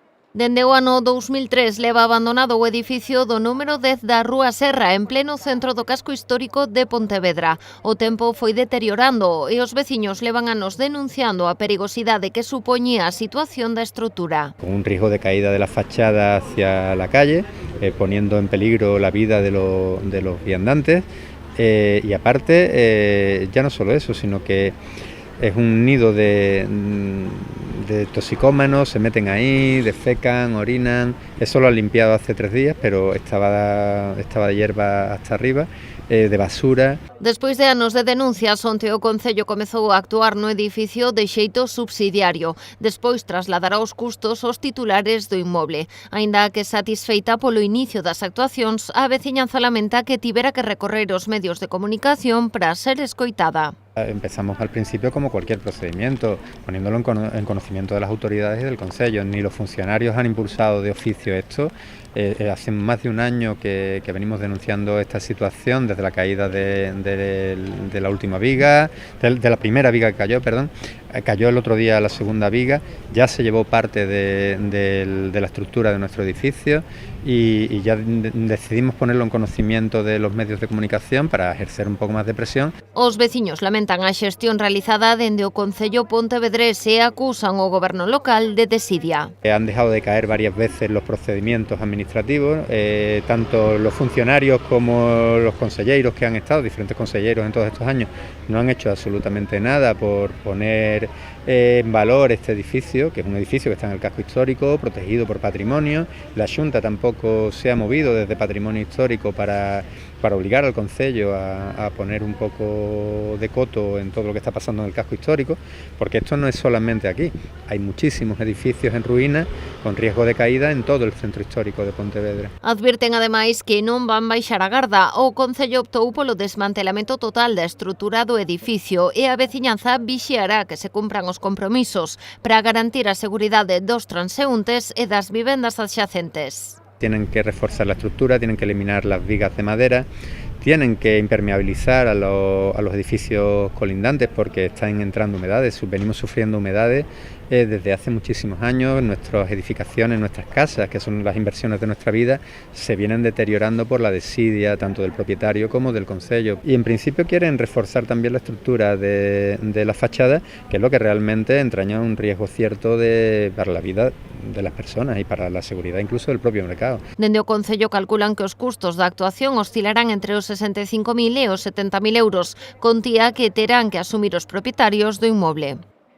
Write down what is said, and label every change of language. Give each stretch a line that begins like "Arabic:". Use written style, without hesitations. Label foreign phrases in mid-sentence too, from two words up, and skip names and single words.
Galician: Dende o ano 2003 leva abandonado o edificio do número 10 da Rúa Serra, en pleno centro do casco histórico de Pontevedra. O tempo foi deteriorando e os veciños levan anos denunciando a perigosidade que supoñía a situación da estrutura.
Spanish: Con un riesgo de caída de la fachada hacia la calle, poniendo en peligro la vida de los viandantes. Y aparte, ya no solo eso, sino que es un nido de toxicómanos, se meten ahí, defecan, orinan. Eso lo han limpiado hace 3 días, pero estaba de hierba hasta arriba, de basura.
Galician: Despois de anos de denuncias, onte o Concello comezou a actuar no edificio de xeito subsidiario. Despois trasladará os custos aos titulares do inmoble. Aínda que satisfeita polo inicio das actuacións, a veciñanza lamenta que tivera que recorrer os medios de comunicación para ser escoitada.
Spanish: Empezamos al principio como cualquier procedimiento, poniéndolo en conocimiento de las autoridades y del Concello. Ni los funcionarios han impulsado de oficio esto. Hace más de un año que venimos denunciando esta situación, desde la caída de la última viga, de la primera viga que cayó, cayó el otro día la segunda viga, ya se llevó parte de la estructura de nuestro edificio y ya decidimos ponerlo en conocimiento de los medios de comunicación para ejercer un poco más de presión.
Galician: Os veciños lamentan a xestión realizada dende o Concello pontevedrés e acusan o goberno local de desidia.
Spanish: Han dejado de caer varias veces los procedimientos administrativos, tanto los funcionarios como los conselleiros que han estado, diferentes conselleiros en todos estos años, no han hecho absolutamente nada por poner en valor este edificio, que es un edificio que está en el casco histórico, protegido por patrimonio. La Xunta tampoco se ha movido desde patrimonio histórico para obligar al Concello a poner un poco de coto en todo lo que está pasando en el casco histórico, porque esto no es solamente aquí, hay muchísimos edificios en ruínas con riesgo de caída en todo el centro histórico de Pontevedra.
Galician: Advirten ademais que non van baixar a garda. O Concello optou polo desmantelamento total da estrutura do edificio e a veciñanza vixiará que se cumpran os compromisos para garantir a seguridade dos transeúntes e das vivendas adxacentes.
Spanish: Tienen que reforzar la estructura, tienen que eliminar las vigas de madera, tienen que impermeabilizar a los edificios colindantes porque están entrando humedades, venimos sufriendo humedades desde hace muchísimos años. Nuestras edificaciones, nuestras casas, que son las inversiones de nuestra vida, se vienen deteriorando por la desidia tanto del propietario como del Concello. Y en principio quieren reforzar también la estructura de la fachada, que es lo que realmente entraña un riesgo cierto para la vida de las personas
Galician: e para a seguridade
Spanish: incluso del propio mercado.
Galician: Dende o Concello calculan que os custos da actuación oscilarán entre os 65.000 e os 70.000 euros, contía que terán que asumir os propietarios do inmoble.